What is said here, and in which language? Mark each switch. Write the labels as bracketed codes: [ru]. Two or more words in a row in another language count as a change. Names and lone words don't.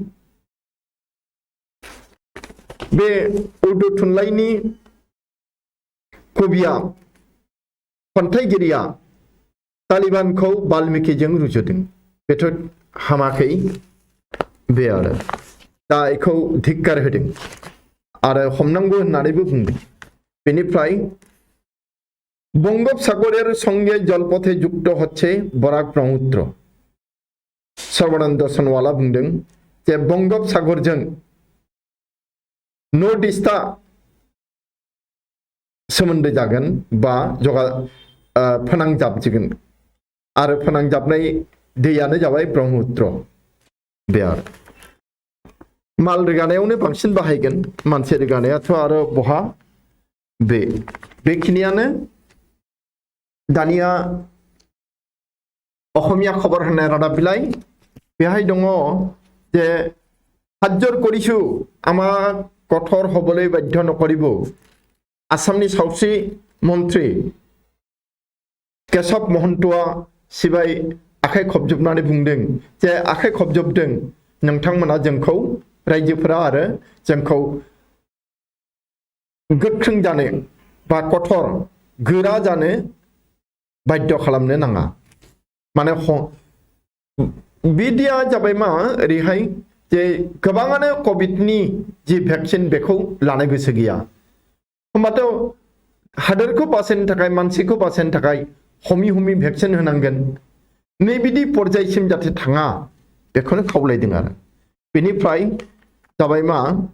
[brx] बे उर्दू थुनलाइनि कविया खन्थाइगिरिया तालिबानखौ बाल्मिकिजों रुजुदों बेथ' हामाखै बे आरो दा बेखौ धिक्कार होदों आरो हमनांगौ होननानैबो बुंदों बेनिफ्राय [bn] বঙ্গোপসাগরের সঙ্গে জলপথে যুক্ত হচ্ছে বরাক ব্রহ্মপুত্র [brx] सर्बानंद सनवाला बुंदों जे बंगोपसागरजों नर्थ इस्टा सोमोन्दो जागोन बा फोनांजाबजिगोन आरो फोनांजाबनाय दैयानो जाबाय ब्रह्मपुत्र बे आरो माल रोगानायावनो बांसिन बाहायगोन मानसि रोगानायाथ' आरो बहा बेखिनियानो दानिया [as] অসমীয়া খবৰ [brx] होननाय रादाब बिलाइ बेहाय दङ जे हातजोर [as] কৰিছো আমাক কঠোৰ হ'বলৈ বাধ্য নকৰিব [brx] आसामनि सावस्रि मन्त्री केशव महन्तआ सिबाय आखाइ खबजोबनानै बुंदों जे आखाइ खबजोबदों नोंथांमोना जोंखौ रायजोफोरा आरो जोंखौ गोख्रों जानो बा कठोर गोरा जानो बाध्य खालामनो नाङा माने बिदिया जाबाय मा ओरैहाय जे गोबाङानो कभिडनि जि भेक्सिन बेखौ लानो गोसो गैया होमबाथ' हादोरखौ बासायनो थाखाय मानसिखौ बासायनो थाखाय हमी भेक्सिन होनांगोन नै बिदि पर्यायसिम जाथे थाङा बेखौनो खावलायदों आरो बेनिफ्राय जाबाय मा